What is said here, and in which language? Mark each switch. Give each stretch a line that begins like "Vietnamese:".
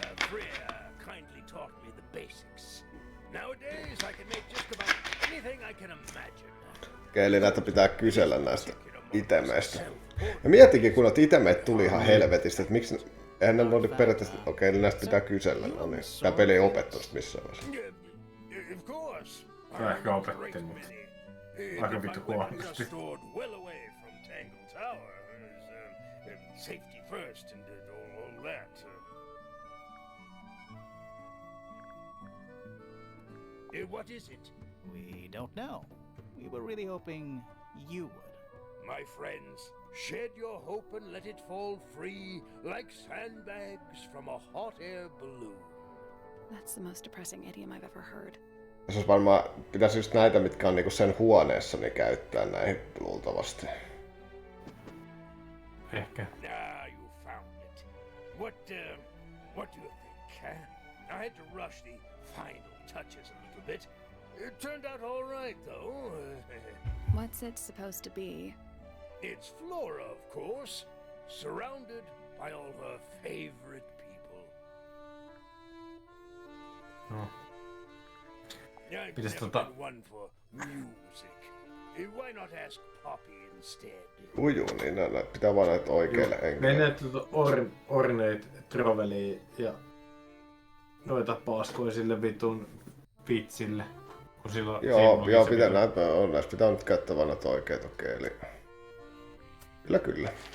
English: Freya kindly taught me the basics. Nowadays I can make just about anything I can imagine.
Finnish: Okei, eli näitä pitää kysellä näistä itemeistä. Ja mietikin, kun noita itemeet tuli ihan helvetistä, että miksi... Eihän ne ole periaatteessa... Okei, eli näistä pitää kysellä. No niin, tää peli ei opettanut missään vaiheessa.
English: Of course.
Finnish: Tää ehkä opetti, mutta aika vittu huonosti.
English: Stored well away from Tangled Tower. Safety first and all that. What is it? We don't know. We were really hoping you would. My friends, shed your hope and let it fall free like sandbags from a hot air balloon. That's the most depressing idiom I've ever heard.
Finnish: Tässä olisi varmaan... Pitäisi just näitä, mitkä on niinku sen huoneessa, niin käyttää näihin luultavasti. Ehkä.
English: You found it. What do you think, huh? I had to rush the final touches a little bit. It turned out all right, though. What's it supposed to be? It's Flora, of course, surrounded by all her favorite people. No. I've
Finnish: Pitäis
English: never been one for music. Why not ask Poppy instead?
Finnish: Ujuu, niin näitä pitää vaan näitä oikeille henkilöille. Menet Ornate Troveliin ja noita paskoja sille vitun vitsille. Kun silloin, Joo, pitää näistä pitää nyt käyttää vaan näitä oikeita, okei, eli... Kyllä.